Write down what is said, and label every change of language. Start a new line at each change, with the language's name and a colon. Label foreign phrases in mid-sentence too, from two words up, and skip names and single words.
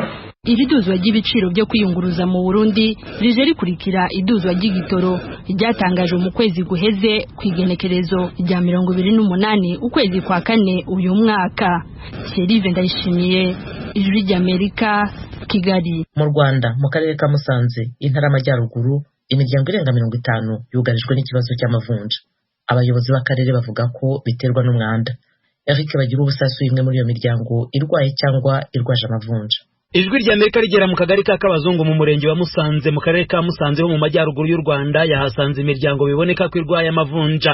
Rundi: Iriduzwa ry'ibiciro byo kwiyunguruza mu Burundi rije rikurikira iduzwa ry'igitoro ryatangajwe mu kwezi guheze kwigenekerezo rya 28 ukwezi kwa kane uyu mwaka. Serive Ndayishimiye, Ijwi ry'Amerika, Kigali.
Kinyarwanda: Mu Rwanda mu karere ka Musanze intara y'Amajyaruguru imiryango irenga 50 yugarijwe n'ikibazo cy'amavunja. Abayobozi b'akarere bavuga ko biterwa n'umwanda. Eric bagira ubusasu imwe muri iyo miryango irwaye cyangwa irwaje amavunja. Ijwi ry'Amerika rigera mu kagari ka Kabazungu mu murenge wa Musanze mu karere ka Musanze ho mu majyaruguru y'u Rwanda yahasanze imiryango biboneka ko irwaye amavunja.